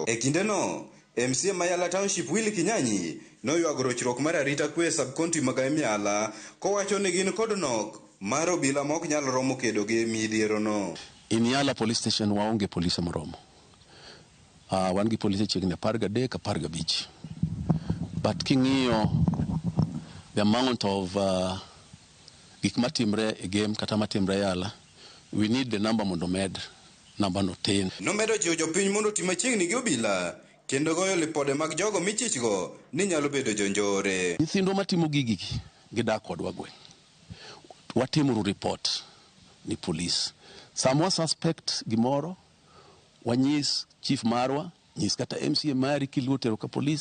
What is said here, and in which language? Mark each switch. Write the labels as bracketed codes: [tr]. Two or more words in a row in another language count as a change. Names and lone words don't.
[luo] E kindeno MCA Mayala Township Willy Kinyanyi noywago rochruok mar arita kwe sub-county mag Mayala kowacho ni gin kod nok mar obila ma ok nyal romo kedo gi midhiero no. Mayala Police Station waonge polise moromo. Wan gi polise chiegni 13, 15. But king'iyo [en] the amount of [luo] gik matimre e game kata matimre Yala, [en] we need the number [luo] mondo med [en] number [luo] no tin. Nomedo jiwo jopiny mondo tim machiegni gi obila kendo goyo lipode mag jogo michichgo ni nyalo bedo jonjore. Nyithindo matimo gigi gidak kodwa gweng'. Watimo report ni police. Samwa suspect gimoro wanyis chief marwa, nyis kata MCA mari kilutero ka police.